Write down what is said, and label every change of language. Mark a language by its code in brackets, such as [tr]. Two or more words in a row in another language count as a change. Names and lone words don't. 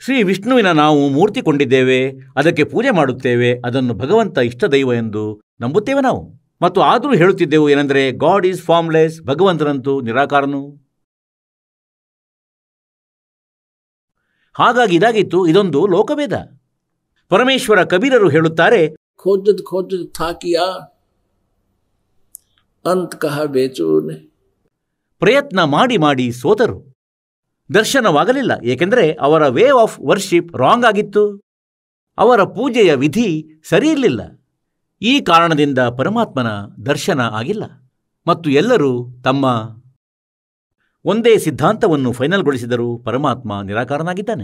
[kn] ಶ್ರೀ ವಿಷ್ಣುವಿನ ನಾವು ಮೂರ್ತಿ ಕೊಂಡಿದ್ದೇವೆ, ಅದಕ್ಕೆ ಪೂಜೆ ಮಾಡುತ್ತೇವೆ, ಅದನ್ನು ಭಗವಂತ ಇಷ್ಟ ದೈವ ಎಂದು ನಂಬುತ್ತೇವೆ ನಾವು. ಮತ್ತು ಆದರೂ ಹೇಳುತ್ತಿದ್ದೆವು ಏನೆಂದರೆ [en] God is formless, [kn] ಭಗವಂತನಂತೂ ನಿರಾಕಾರನು. ಹಾಗಾಗಿ ಇದಾಗಿತ್ತು, ಇದೊಂದು ಲೋಕವೇದ. ಪರಮೇಶ್ವರ ಕಬೀರರು ಹೇಳುತ್ತಾರೆ, [hi] खोजत खोजत था किया अंत कहा बेचूने. [kn] ಪ್ರಯತ್ನ ಮಾಡಿ ಮಾಡಿ ಸೋತರು, ದರ್ಶನವಾಗಲಿಲ್ಲ. ಏಕೆಂದರೆ ಅವರ [en] way of worship wrong [kn] ಆಗಿತ್ತು, ಅವರ ಪೂಜೆಯ ವಿಧಿ ಸರಿಯಿರಲಿಲ್ಲ. ಈ ಕಾರಣದಿಂದ ಪರಮಾತ್ಮನ ದರ್ಶನ ಆಗಿಲ್ಲ. ಮತ್ತು ಎಲ್ಲರೂ ತಮ್ಮ ಒಂದೇ ಸಿದ್ಧಾಂತವನ್ನು ಫೈನಲ್ಗೊಳಿಸಿದರು, ಪರಮಾತ್ಮ ನಿರಾಕಾರನಾಗಿದ್ದಾನೆ.